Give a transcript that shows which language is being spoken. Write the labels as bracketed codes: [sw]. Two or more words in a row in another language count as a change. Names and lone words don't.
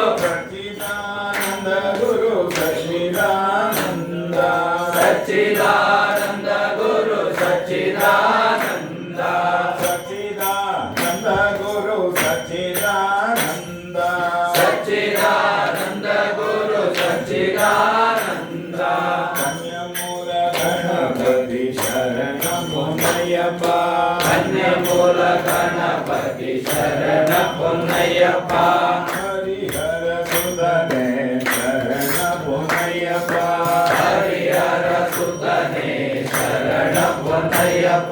[sa] ಸಚ್ಚಿದಾನಂದ ಗುರು ಸಚ್ಚಿದಾನಂದ ಸಚ್ಚಿದಾನಂದ ಗುರು ಸಚ್ಚಿದಾನಂದ ಸಚ್ಚಿದಾನಂದ ಗುರು ಸಚ್ಚಿದಾನಂದ ಸಚ್ಚಿದಾನಂದ ಗುರು ಸಚ್ಚಿದಾನಂದ [kn] ಕನ್ಯಮೂಲ ಗಣಪತಿ ಶರಣ ಪೊನ್ನಯ್ಯಪ್ಪ ಕನ್ಯಮೂಲ ಗಣಪತಿ ಶರಣ ಪೊನ್ನಯ್ಯಪ್ಪ ಹರಿಹರ ಸುಧನೆ ಶರಣ ಪೊನ್ನಯ್ಯಪ್ಪ ಹರಿಹರ ಸುತನೇ ಶರಣ ಪೊನ್ನಯ್ಯಪ್ಪ